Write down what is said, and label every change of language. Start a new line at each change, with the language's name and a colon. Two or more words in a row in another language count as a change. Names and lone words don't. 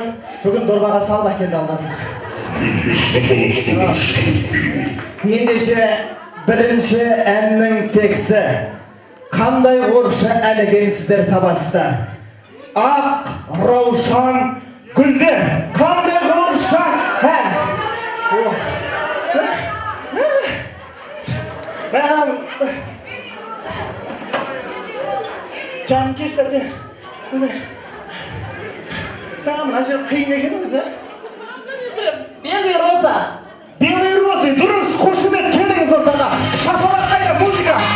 Kazakh: Бүгін дорбаға салып әкелді алдарымызға. Ендеше бірінші әннің тексі. Қандай орысша ән екенін сіздер табасыздар. Ақ, раушан, гүлдер. Қандай орысша ән? Canım keşlerde. Mına жер қиын екен өзі.
Russian: Белый роза. Белый роза,
Kazakh: дұрыс, қошемет келіңіз ортаға. Шапалақ қайда, музыка.